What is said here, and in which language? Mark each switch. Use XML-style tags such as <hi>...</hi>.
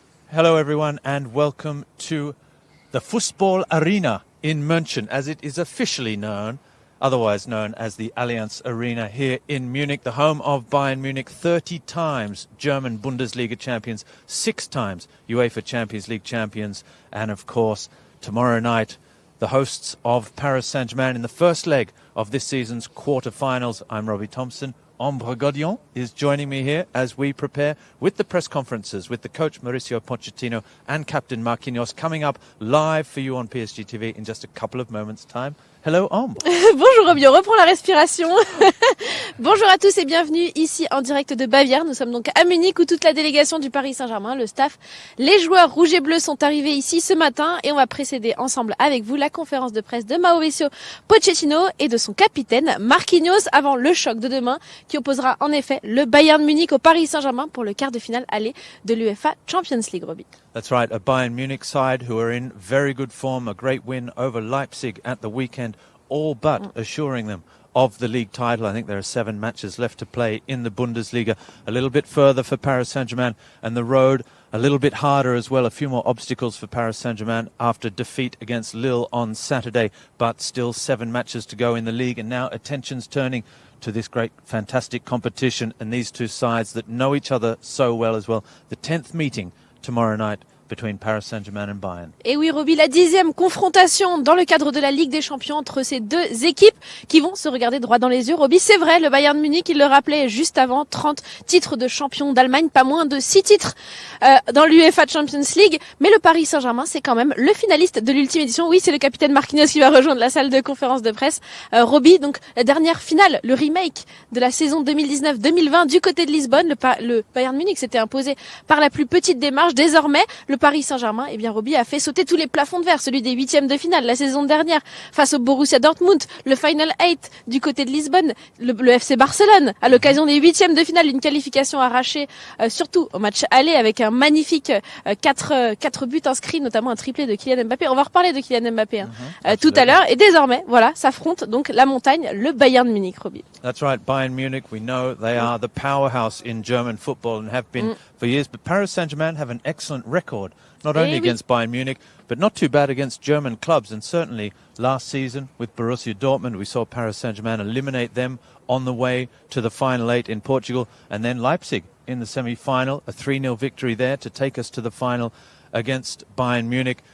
<en>Hello everyone and welcome to the Fußball Arena in München, as it is officially known, otherwise known as the Allianz Arena here in Munich, the home of Bayern Munich, 30 times German Bundesliga champions, 6 times UEFA Champions League champions, and of course tomorrow night the hosts of Paris Saint-Germain in the first leg of this season's quarter-finals. I'm Robbie Thompson. Ombre Godion is joining me here as we prepare with the press conferences with the coach Mauricio Pochettino and captain Marquinhos coming up live for you on PSG TV in just a couple of moments' time. Hello, Ombre.</en> <fr>Bonjour Robbie, on reprend la respiration. Bonjour à tous et bienvenue ici en direct de Bavière. Nous sommes donc à Munich où toute la délégation du Paris Saint-Germain, le staff, les joueurs rouges et bleus sont arrivés ici ce matin et on va précéder ensemble avec vous la conférence de presse de Mauricio Pochettino et de son capitaine Marquinhos avant le choc de demain qui opposera en effet le Bayern Munich au Paris Saint-Germain pour le quart de finale aller de l'UEFA Champions League, Robbie.</fr> <en>That's right, a Bayern Munich side who are in very good form, a great win over Leipzig at the weekend, all but assuring them of the league title. I think there are 7 matches left to play in the Bundesliga. A little bit further for Paris Saint-Germain and the road a little bit harder as well. A few more obstacles for Paris Saint-Germain after defeat against Lille on Saturday, but still 7 matches to go in the league. And now attention's turning to this great, fantastic competition and these two sides that know each other so well as well. The 10th meeting tomorrow night between Paris Saint-Germain and Bayern.</en> <fr>Et oui, Robbie, la 10e confrontation dans le cadre de la Ligue des Champions entre ces deux équipes qui vont se regarder droit dans les yeux. Robbie, c'est vrai, le Bayern Munich, il le rappelait juste avant, 30 titres de champion d'Allemagne, pas moins de 6 titres dans l'UEFA Champions League. Mais le Paris Saint-Germain, c'est quand même le finaliste de l'ultime édition. Oui, c'est le capitaine Marquinhos qui va rejoindre la salle de conférence de presse. Robbie, donc la dernière finale, le remake de la saison 2019-2020 du côté de Lisbonne. Le Bayern Munich s'était imposé par la plus petite des marges. Désormais, le Paris Saint-Germain, eh bien, Robbie a fait sauter tous les plafonds de verre, celui des 8e de finale la saison dernière face au Borussia Dortmund, le Final 8 du côté de Lisbonne, le FC Barcelone à l'occasion des 8e de finale, une qualification arrachée surtout au match aller avec un magnifique 4 buts inscrits, notamment un triplé de Kylian Mbappé. On va reparler de Kylian Mbappé tout à l'heure et désormais, voilà, s'affronte donc la montagne, le Bayern Munich, Robbie.</fr> <en>That's right, Bayern Munich, we know they are the powerhouse in German football and have been for years, but Paris Saint-Germain have an excellent record, not only against Bayern Munich, but not too bad against German clubs. And certainly last season with Borussia Dortmund, we saw Paris Saint-Germain eliminate them on the way to the final 8 in Portugal, and then Leipzig in the semi-final, a 3-0 victory there to take us to the final against Bayern Munich.</en>